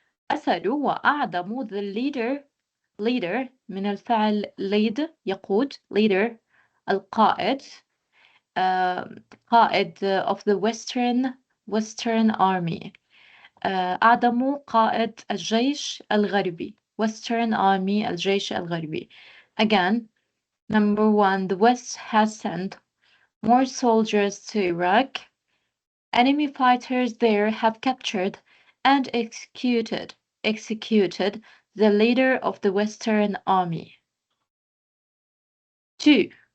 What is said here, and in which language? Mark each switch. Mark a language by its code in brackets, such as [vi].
[ar] أسروا وأعدموا [en] the leader [ar] من الفعل lead يقود. [en] leader [ar] القائد. قائد [en] of the Western Army. [ar] أعدموا قائد الجيش الغربي. [en] Western Army [ar] الجيش الغربي. [en] Again, number 1, the West has sent more soldiers to Iraq. Enemy fighters there have captured and executed the leader of the Western Army. 2.